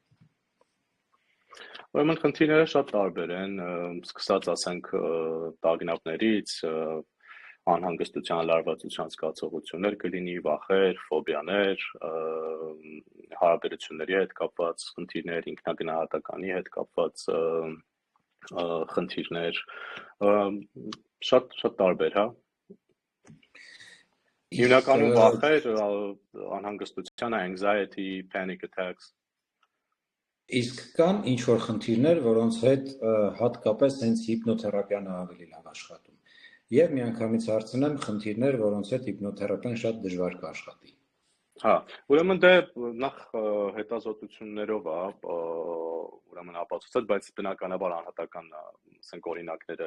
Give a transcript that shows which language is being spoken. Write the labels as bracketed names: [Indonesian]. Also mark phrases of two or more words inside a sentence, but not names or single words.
[Armenian] Ուրեմն խնդիրները շատ տարբեր են, սկսած ասենք տագնապներից, անհանգստության, լարվածության զգացողություններ կլինի, վախեր, ֆոբիաներ, հարաբերությունների հետ կապված խնդիրներ, ինքնագնահատականի հետ կապված խնդիրներ, շատ տարբեր, հա։ Հիմնականում վախեր, անհանգստության, [English] anxiety, panic attacks։ [Armenian] Իսկ կան ինչ-որ խնդիրներ, որոնց հետ հատկապես հենց հիպնոթերապիան ավելի լավ աշխատում։ եւ միանգամից հարցնեմ խնդիրներ, որոնց հետ հիպնոթերապիան շատ դժվար կաշխատի։ Հա, ուրեմն դե նախ հետազոտություններով է, ուրեմն ապացուցած, բայց բնականաբար անհատական, ասենք օրինակները